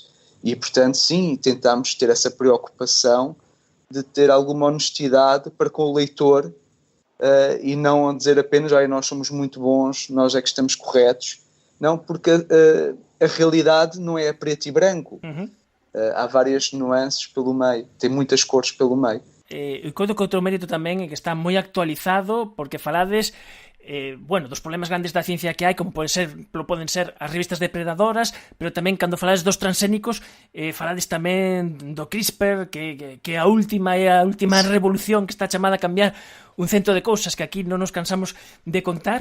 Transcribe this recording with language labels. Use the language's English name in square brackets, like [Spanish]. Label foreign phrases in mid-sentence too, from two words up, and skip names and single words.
[Portuguese] E, portanto, sim, tentamos ter essa preocupação de ter alguma honestidade para com o leitor e não dizer apenas nós somos muito bons, nós é que estamos corretos. Não, porque a realidade não é a preto e branco. Há várias nuances pelo meio, tem muitas cores pelo meio. [Galician] Eu coido que outro mérito tamén é que está moi actualizado, porque falades dos problemas grandes da ciencia que hai, como poden ser as revistas depredadoras, pero tamén cando falades dos transxénicos, falades tamén do CRISPR, que a última revolución que está chamada a cambiar un cento de cousas que aquí non nos cansamos de contar.